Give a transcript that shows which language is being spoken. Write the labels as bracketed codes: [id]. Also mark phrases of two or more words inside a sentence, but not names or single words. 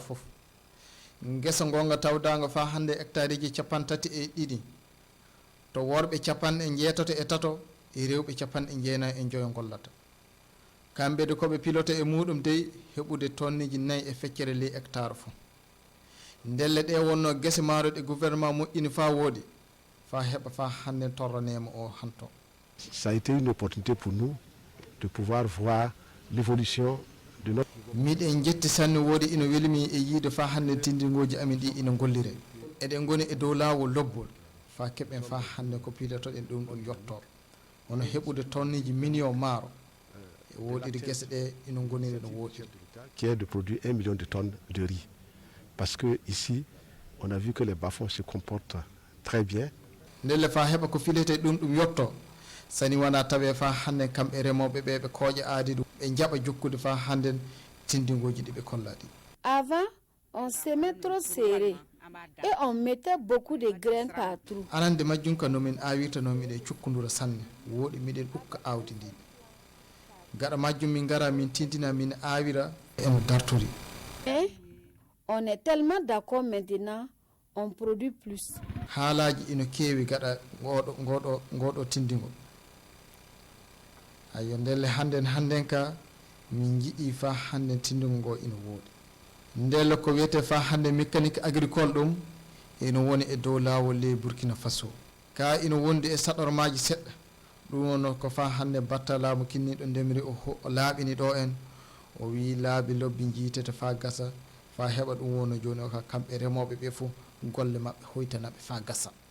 [ff] foof guesa gonga tawdago fa hande hectare ji 32 to worɓe 17 e rewɓe 19 gollata kamɓe de koɓe pilote e muɗum de heɓude tonneji 4 e feccere ley hectare foof ndelle ɗe wonno guese maaro ɗe gouvernement moƴƴini fa woodi fa heɓa fa hande torranema o hanto. [fr] Ça a été une opportunité pour nous de pouvoir voir l'évolution de notre... [ff] miɗen jetti sanne woodi ina welmi e yiide fa hande tindingoji amin ɗi ina gollire eɗen goni e dow laawol lobbol fa keɓen fa hande ko pilotoɗen ɗum ɗon yettor wono heɓude tonneji million maaro e woɗiri guese ɗe ina goniri no woɗiri [fr] qui est de produire 1 million de tonnes de riz. parce que ici, on a vu que les bas-fonds se comportent très bien. [ff] Ndelle fa heɓa ko filete ɗum yotto sani wona tawe fa hande kamɓe remoɓe ɓe ɓe kooƴa aadi ɗum ɓe jaɓa jokkude fa handen tindingoji ɗi ɓe kollaɗi. [fr] Avant, on semait trop serré et on mettait beaucoup de graines partout. [ff] Arande majjum ka nomin awirta no miɗe cukkudura sanne woɗi miɗen ɗukka awdi ndi gaɗa majjum min gara min tindina min awira eno dartori. [fr] Et on est tellement d'accord maintenant, on produit plus. [ff] Haalaji ino keewi gaɗa ngoɗo tindingo. Ayo ndelle hannden ka min jiɗi fa hannden tindingo ngo ino woɗi. Ndelle ko wiyete fa hande [fr] mécanique agricole [ff] ɗum ino woni e dow laawol ley Burkina Faso ka ino wondi e saɗormaji seɗɗa ɗum wonno ko fa hande batta laamu kinniɗo ndemri o laaɓini ɗo en o wi laabi lobbi jiitete fa gasa fa heɓa ɗum wonno joni o ka kamɓe remoɓe ɓe fof golle maɓɓe hoytanaɓe fa gasa.